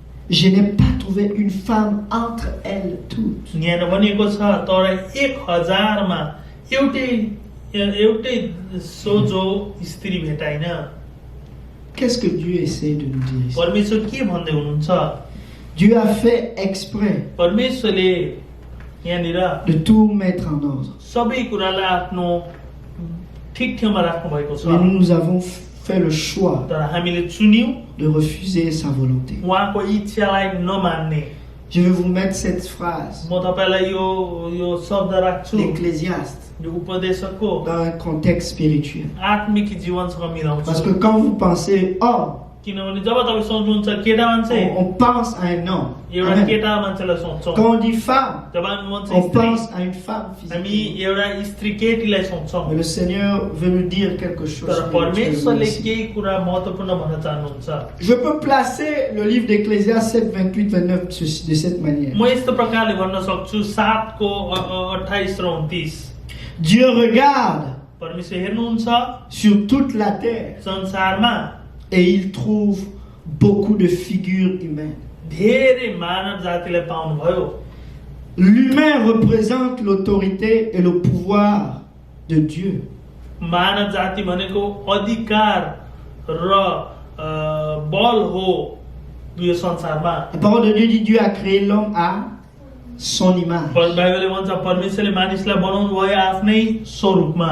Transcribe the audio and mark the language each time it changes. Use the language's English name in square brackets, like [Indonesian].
[French] je n'ai pas trouvé une femme entre elles toutes. [Nepali] यहाँ भनिएको छ तर 1000 मा एउटै सोझो स्त्री भेटाइन। [French] Qu'est-ce que Dieu essaie de nous dire ici? [Nepali] परमेश्वर के भन्दै हुनुहुन्छ? [French] Dieu a fait exprès [Nepali] परमेश्वरले यहाँनिर [French] de tout mettre en ordre. [Nepali] सबै कुरालाई आफ्नो ठिक ठाउँमा राख्नु भएको छ। [French] Mais nous avons fait le choix [Nepali] तर हामीले चुन्यौं [French] de refuser sa volonté. [Nepali] उहाँको इच्छालाई नमान्ने। [French] Je vais vous mettre cette phrase [Nepali] म तपाईलाई यो शब्द राख्छु [French] d'Ecclésiaste [Nepali] यो उपदेशकको [French] dans un contexte spirituel. [Nepali] आत्मिक जीवनसँग मिलाउँछु। [French] Parce que quand vous pensez homme, [Nepali] किनभने जब तपाईँ सोच्नुहुन्छ केटा मान्छे, [French] on pense à un homme. [Nepali] एउटा [French] Amen. [Nepali] केटा मान्छेलाई सोच्छौँ। [French] Quand on dit femme, [Nepali] जब हामी भन्छ [French] on [Nepali] स्त्री, [French] pense à une femme [Nepali] हामी [French] physique. [Nepali] एउटा स्त्री केटीलाई सोच्छौँ। [French] Mais le Seigneur veut nous dire quelque chose. [Nepali] तर [French] spirituellement [Nepali] परमेश्वरले [French] ici. [Nepali] केही कुरा महत्त्वपूर्ण भन्न चाहनुहुन्छ। [French] Je peux placer le livre d'Ecclésiaste 7, 28, 29 de cette manière. [Nepali] म यस्तो प्रकारले भन्न सक्छु 7 को 28 र 29। [French] Dieu regarde [Nepali] परमेश्वर हेर्नुहुन्छ [French] sur toute la terre [Nepali] संसारमा [French] et il trouve beaucoup de figures humaines. [Nepali] धेरै मानव जातिलाई पाउनुभयो। [French] L'humain représente l'autorité et le pouvoir de Dieu. [Nepali] मानव जाति भनेको अधिकार र बल हो यो संसारमा। [French] La parole de Dieu dit Dieu a créé l'homme à son image, [Nepali] बाइबलले भन्छ परमेश्वरले मानिसलाई बनाउनु भयो आफ्नै स्वरूपमा,